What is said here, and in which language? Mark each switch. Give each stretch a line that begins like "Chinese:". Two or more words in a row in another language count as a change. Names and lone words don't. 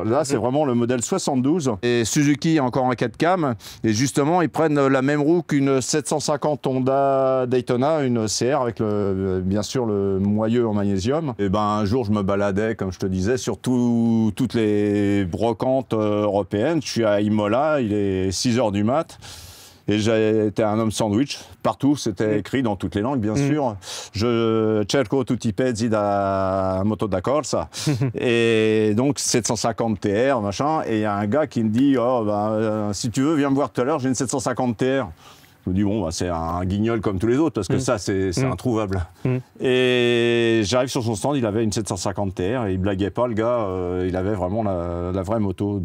French: Là c'est vraiment le modèle 72. Et Suzuki a encore un 4 cam, et justement ils prennent la même roue qu'une 750 Honda Daytona, une CR avec bien sûr le moyeu en magnésium. Et un jour je me baladais, comme je te disais, sur toutes les brocantes européennes. Je suis à Imola, il est 6h du mat. Et j'étais un homme sandwich. Partout, c'était écrit dans toutes les langues, bien sûr.
Italian: Je cerco tutti i pezzi da moto da corsa.
French: Et donc 750 TR, machin. Et il y a un gars qui me dit, oh, si tu veux, viens me voir tout à l'heure, j'ai une 750 TR. Je me dis, bon, c'est un guignol comme tous les autres, parce que ça, c'est introuvable. Et j'arrive sur son stand, il avait une 750 TR, et il blaguait pas, le gars, il avait vraiment la vraie moto.